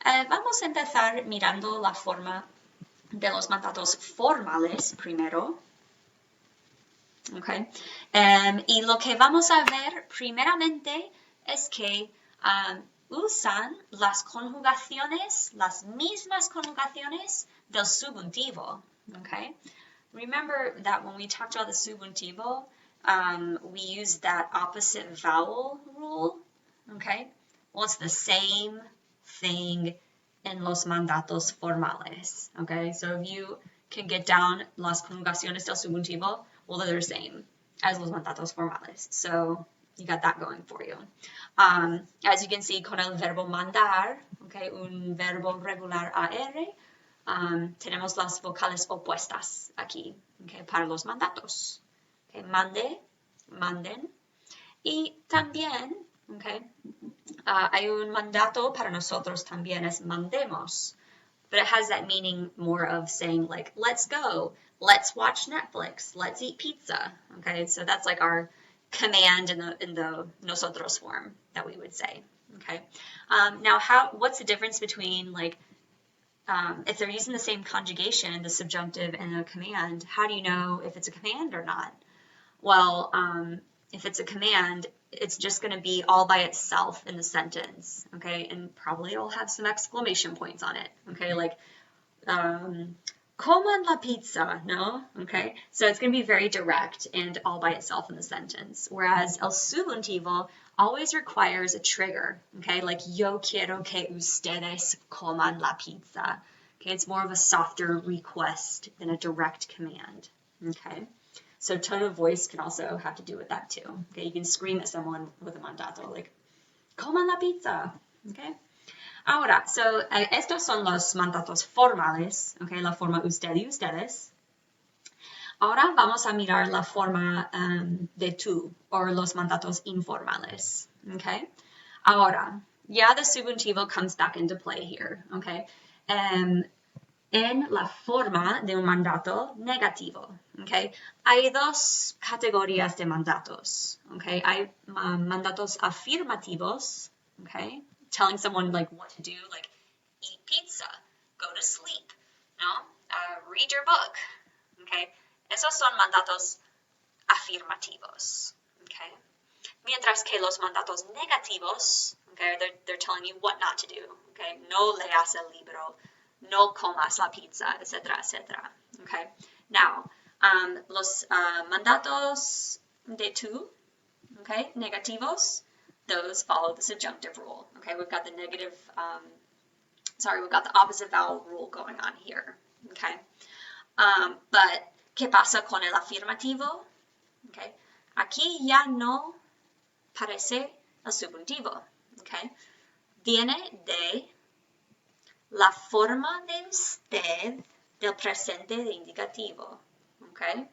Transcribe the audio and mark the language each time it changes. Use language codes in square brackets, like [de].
[es] Vamos a empezar mirando la forma de los mandatos formales primero, okay. Y lo que vamos a ver primeramente es que usan las conjugaciones, las mismas conjugaciones del subjuntivo, okay? [en] Remember that when we talked about the subjuntivo, we used that opposite vowel rule, okay? Well, it's the same thing in los mandatos formales, okay? So if you can get down [es] las conjugaciones del subjuntivo, [en] well, they're the same as los mandatos formales. So you got that going for you. As you can see, [es] con el verbo mandar, okay, un verbo regular AR, tenemos las vocales opuestas aquí, okay, para los mandatos. Okay, mande, manden. Y también, okay, hay un mandato para nosotros también, es mandemos. [en] But it has that meaning more of saying like, let's go, let's watch Netflix, let's eat pizza. Okay, so that's like our command in the nosotros form that we would say. Okay, now what's the difference between like if they're using the same conjugation, the subjunctive and the command, how do you know if it's a command or not? Well, if it's a command, it's just going to be all by itself in the sentence, okay? And probably it'll have some exclamation points on it, okay? Like, [es] coman la pizza, no? [en] Okay? So it's going to be very direct and all by itself in the sentence. Whereas el subjuntivo always requires a trigger, okay? Like, [es] yo quiero que ustedes coman la pizza. Okay? [en] It's more of a softer request than a direct command, okay? So tone of voice can also have to do with that too. Okay, you can scream at someone with a mandato, like, [es] coman la pizza, [en] okay? [es] Ahora, so estos son los mandatos formales, okay, la forma usted y ustedes. Ahora vamos a mirar la forma de tú, o los mandatos informales, okay? Ahora, ya [en] the subjuntivo comes back into play here, okay? [es] En la forma de un mandato negativo, okay? Hay dos categorías de mandatos, okay? Hay mandatos afirmativos, okay? [en] Telling someone like what to do, like eat pizza, go to sleep, no? Read your book, okay? [es] Esos son mandatos afirmativos, [en] okay? [es] Mientras que los mandatos negativos, [en] okay, they're telling you what not to do, okay? [es] No leas el libro, no comas la pizza, etc., etc., okay? [en] Now, [es] los mandatos de tú, [en] okay, negativos, those follow the subjunctive rule, okay? We've got the we've got the opposite vowel rule going on here, okay? [es] But, ¿qué pasa con el afirmativo? Okay? Aquí ya no parece el subjuntivo, okay? Viene de la forma de usted del presente de indicativo, okay?